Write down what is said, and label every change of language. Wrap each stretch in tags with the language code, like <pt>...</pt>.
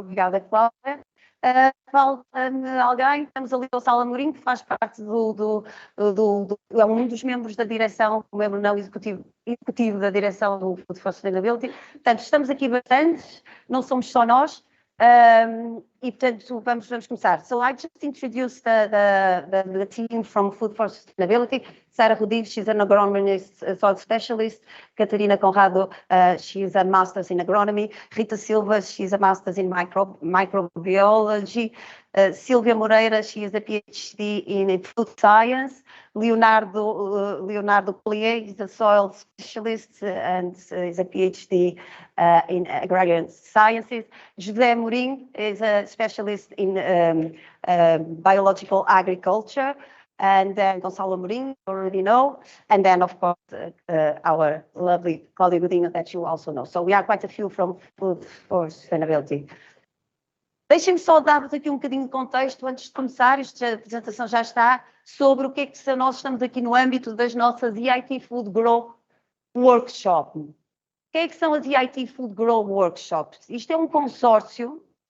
<pt>Obrigada, Cláudia. Falta-me alguém, temos ali o Sala Mourinho, que faz parte é um dos membros da direção, o membro não executivo da direção do Food for Sustainability. Portanto, estamos aqui bastantes, não somos só nós, e portanto vamos começar.</pt> <en>So I just introduced the team from Food for Sustainability. Sara Rodrigues, she's an agronomist, soil specialist. Catarina, Conrado, she's a master's in agronomy. Rita Silva, she's a master's in microbiology. Silvia Moreira, she is a PhD in food science. Leonardo Collier is a soil specialist and is a PhD in agrarian sciences. José Mourinho is a specialist in biological agriculture. And then Gonçalo Mourinho, you already know. And then, of course, our lovely Cláudia Godinho that you also know. So we are quite a few from Food for Sustainability.</en> <pt>Deixem-me só dar-vos aqui um bocadinho de contexto antes de começar. Esta apresentação já está sobre o que é que nós estamos aqui no âmbito das nossas EIT Food Grow Workshop. O que é que são as EIT Food Grow Workshops? Isto é um consórcio.</pt>